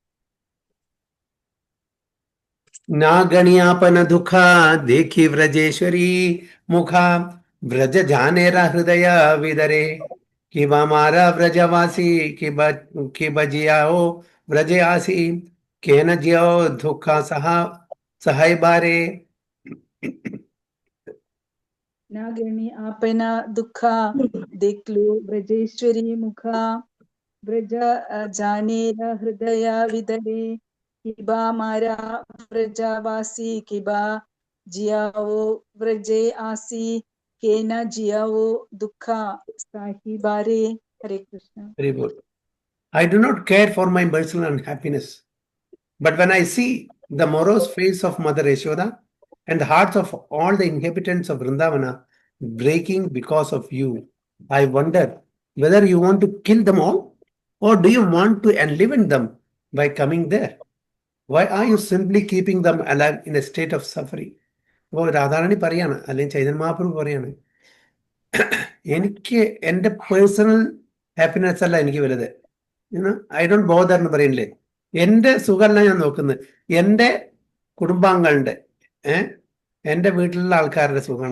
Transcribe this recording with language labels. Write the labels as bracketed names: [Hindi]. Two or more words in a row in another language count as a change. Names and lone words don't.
[Bangla] নাগণিয়াপন দুঃখ দেখি ব্রজেশ্বরী মুখ ব্রজ জনের হৃদয় বিদরে কিবা মার ব্রজবাসী কিবা জিয়াও ব্রজ আসি কেন জিয়াও দুঃখ সহায় বারে. নাগণী আপনা দুখা দেখলো ব্রজেশ্বরী মুখা ব্রজ জনের হৃদয় বিদরে কিবা মারা ব্রজবাসী কিবা জিয়াও ব্রজে আসি কেনা জিয়াও দুখা সাহি বারে. [Sanskrit] हरे कृष्ण. [English] Very good. I do not care for my personal unhappiness, but when I see the morose face of Mother Yashoda and the hearts of all the inhabitants of Vrindavana breaking because of you, I wonder whether you want to kill them all or do you want to enliven them by coming there? Why are you simply keeping them alive in a state of suffering? [Malayalam] അപ്പോൾ രാധാറാണി പറയാണ്, അല്ലെങ്കിൽ ചൈതന്യ മഹാപ്രഭു പറയാണ്, എനിക്ക് എൻ്റെ [English] personal happiness [Malayalam] അല്ല എനിക്ക് വലുത്. [English] I don't bother [Malayalam] എന്ന് പറയുന്നില്ലേ. എൻ്റെ സുഖമല്ല ഞാൻ നോക്കുന്നത്, എൻ്റെ കുടുംബാംഗങ്ങളുടെ എൻ്റെ വീട്ടിലുള്ള ആൾക്കാരുടെ സുഖമാണ്.